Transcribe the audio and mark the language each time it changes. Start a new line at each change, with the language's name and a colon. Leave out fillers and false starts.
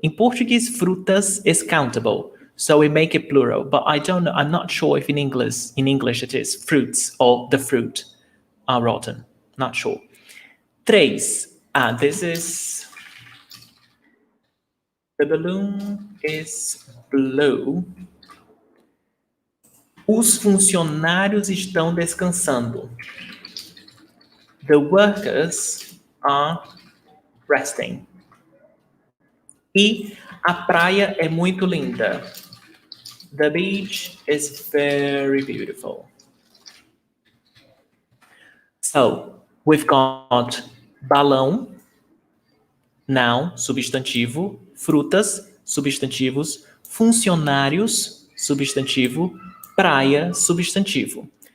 English: In Portuguese, frutas is countable. So we make it plural, but I don't know. I'm not sure if in English it is fruits or the fruit are rotten. Not sure. Três. This is the balloon is blue.
Portuguese: Os funcionários estão descansando.
English: The workers are resting.
Portuguese: E a praia é muito linda.
English: The beach is very beautiful. So, we've got balão, noun, substantivo, frutas, substantivos, funcionários, substantivo, praia, substantivo.